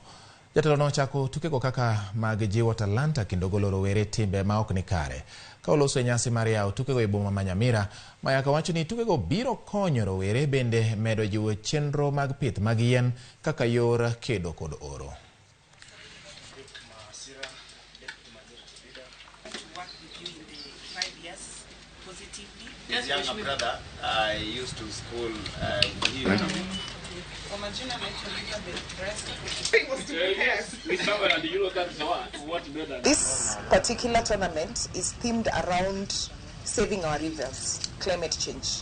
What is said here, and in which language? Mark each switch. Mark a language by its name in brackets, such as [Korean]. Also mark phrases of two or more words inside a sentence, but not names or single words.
[Luo (Kenya and Tanzania)] Jatelo no chako tukego kaka mag jiwo talanta kendo golo rowere timbe ma ok ni kare. Ka oloso nyasi mar yawo tukego e boma ma Nyamira, Mayaka wacho ni tukego biro konyo rowere bende medo jiwo chenro mag pith mag yien kaka yor kedo kod oro. [English] His younger brother used to school here. This particular tournament is themed around saving our rivers, climate change.